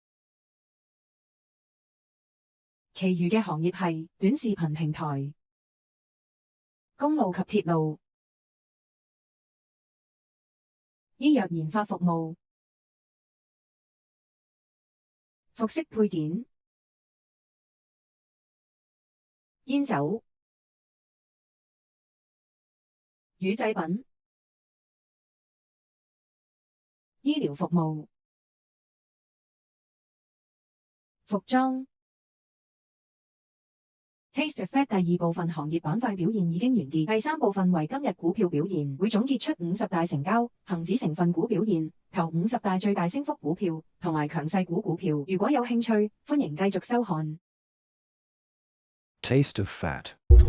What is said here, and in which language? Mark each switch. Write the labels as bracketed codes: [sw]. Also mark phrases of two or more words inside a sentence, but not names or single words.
[yue] 其餘嘅行業係短視頻平台、公路及鐵路、醫藥研發服務、服飾配件、煙酒、乳製品、醫療服務、服裝。Taste of Fat 第2部分行業板塊表現已經完結，第3部分為今日股票表現，會總結出50大成交、恒指成分股表現、頭50大最大升幅股票同埋強勢股票。如果有興趣，歡迎繼續收看。 Taste of fat.